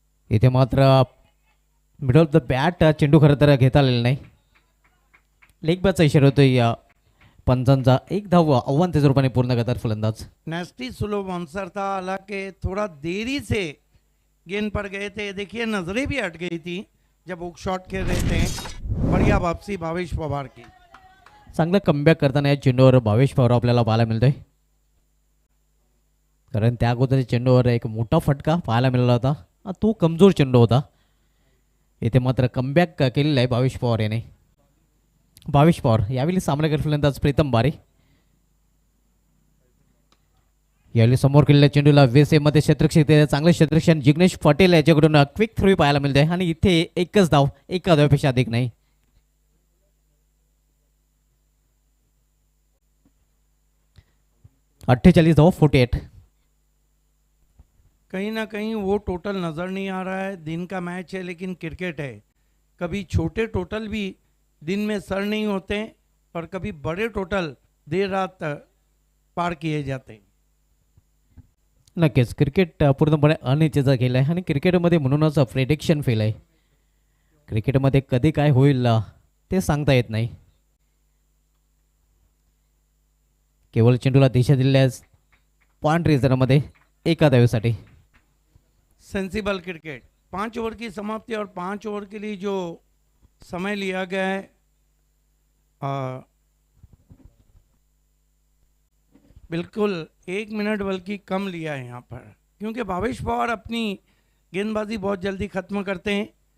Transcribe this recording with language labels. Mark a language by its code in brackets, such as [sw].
[mr] इथे मात्र middle of the bat चेंडू खरं तर घेता आलेला नाही. लेग बॅटचा इशारा होतोय. पंचांचा एक धाव आव्हान त्याच्या रूपाने पूर्ण करतात फलंदाज. [hi] नेस्टी स्लो बाउंसर था, हालांकि थोड़ा देरी से गेंद पर गए थे. देखिए नजरें भी हट गई थी जब हुक शॉट खेल रहे थे. बढ़िया वापसी भावेश पवार की. [mr] चांगला कमबॅक करताना या चेंडूवर भावेश पवार आपल्याला पाहायला मिळतोय, कारण त्या अगोदर चेंडूवर एक मोठा फटका पाहायला मिळाला होता. तो कमजोर चेंडू होता. इथे मात्र कमबॅक केलेला आहे भावेश पवार याने. भावेश पवार यावेळी सामनागर फलंदाज प्रीतम बारी. यावेळी समोर केलेल्या चेंडूला मध्ये क्षेत्ररक्षक चांगले क्षेत्ररक्षण जिग्नेश पटेल याच्याकडून क्विक थ्रो पाहायला मिळते आणि इथे एकच धाव, एका धावेपेक्षा अधिक नाही. अठ्ठेचाळीस धाव 48. [hi] कहीं ना कहीं वो टोटल नज़र नहीं आ रहा है. दिन का मैच है लेकिन क्रिकेट है. कभी छोटे टोटल भी दिन में सर नहीं होते और कभी बड़े टोटल देर रात पार किए जाते हैं. [mr] नक्कीच क्रिकेट पूर्णपणे अनिश्चितचा खेळ आहे आणि क्रिकेटमध्ये म्हणूनच प्रेडिक्शन फेल आहे. क्रिकेटमध्ये कधी काय होईल ते सांगता येत नाही. केवळ चेंडूला दिशा दिल्यास पॉइंट रिझर्वमध्ये एका धावेसाठी. [en] Sensible cricket. [hi] 5 ओवर की समाप्ति और 5 ओवर के लिए जो समय लिया गया है, बिल्कुल 1 मिनट बल्कि कम लिया है यहाँ पर, क्योंकि भावेश पवार अपनी गेंदबाजी बहुत जल्दी ख़त्म करते हैं.